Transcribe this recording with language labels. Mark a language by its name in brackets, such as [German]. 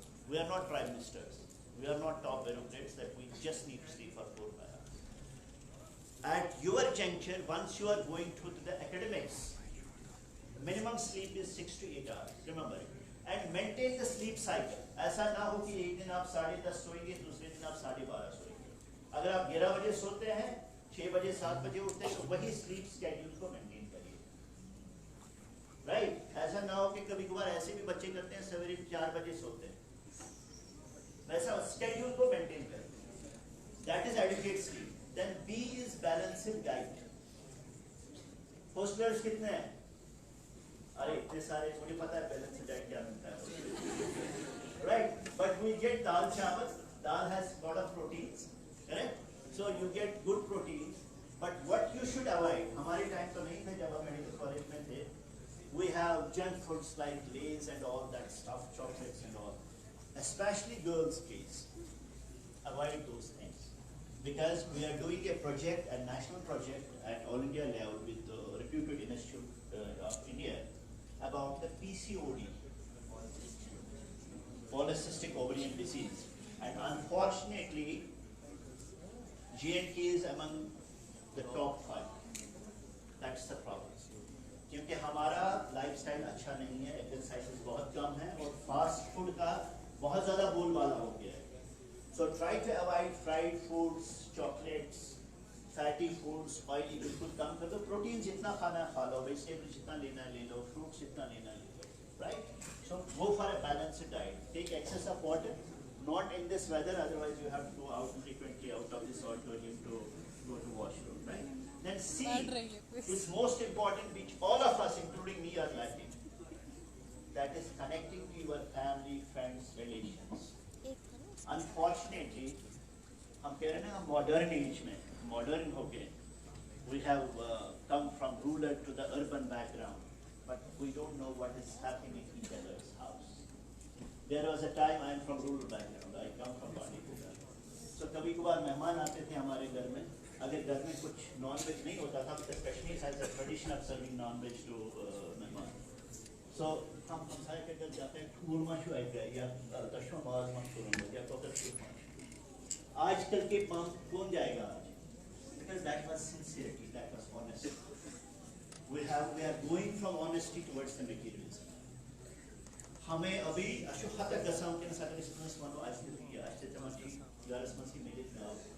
[English] We are not prime ministers, we are not top bureaucrats that we just need to sleep for 4-5 hours. At your juncture, once you are going through the academics, minimum sleep is 6 to 8 hours. Remember it. and maintain the sleep cycle. [Hindi] ऐसा ना हो कि एक दिन आप 10:30 सोएंगे, दूसरे दिन आप 12:30 सोएंगे. अगर आप 11 बजे सोते हैं, 6 बजे 7 बजे उठते हैं, तो वही स्लीप स्केड्यूल को मेंटेन करिए. राइट? ऐसा ना हो कि कभी कभार ऐसे भी बच्चे करते हैं सवेरे 4 बजे सोते हैं. वैसा स्केड्यूल को मेंटेन करें. [English] That is adequate sleep. Then B is balanced diet. Hostelers [Hindi] कितने हैं? अरे इतने सारे, मुझे पता है balanced diet क्या मिलता है. [English] Right? But we get dal chawal. Dal has lot of proteins. Correct? So you get good proteins. But what you should avoid, [Hindi] हमारे टाइम तो नहीं थे जब हम मेडिकल कॉलेज में थे. [English] We have junk foods like Lays and all that stuff, chocolates and all. Especially girls, please. Avoid those things. Because we are doing a project, a national project at all India level with the reputed institute of India about the PCOD, polycystic ovarian disease, and unfortunately, J&K is among the top 5. That's the problem. [Hindi] क्योंकि हमारा lifestyle अच्छा नहीं है, exercises बहुत कम है और fast food का बहुत ज़्यादा बोलबाला हो गया है. [English] So try to avoid fried foods, chocolates, fatty foods, oily [Hindi] बिल्कुल कम कर दो. प्रोटीन जितना खाना खा लो, वेजिटेबल जितना लेना ले लो, फ्रूट्स जितना लेना ले लो. [English] Right? So go for a balanced diet. Take excess of water, not in this weather. Otherwise you have to go out frequently out of this auditorium to go to washroom. Right? Then C is most important, which all of us, including me, are lacking. That is connecting to your family, friends, relations. [Hindi] Unfortunately, हम कह रहे हैं ना modern age में, modern हो गए. [English] We have come from rural to the urban background, but we don't know what is happening in each other's house. There was a time I am from rural background. I come from Bandipur. [Hindi] So कभी कभार मेहमान आते थे हमारे घर में. अगर घर में कुछ non-veg नहीं होता था, [English] because Kashmir has a tradition of serving non-veg to मेहमान. [Hindi] So हम सारे के घर जाते हैं, खूरमा शुआइगा या तशमा माज मशहूर या कोकर शुमा. आजकल के माम कौन जाएगा आज? [English] Because that was sincerity, that was honesty. We are going from honesty towards the materialism. हमें अभी अशुभ तक दसाओं के साथ रिस्पॉन्स मानो आज से तमाशी यारस मसी मेरे नाव.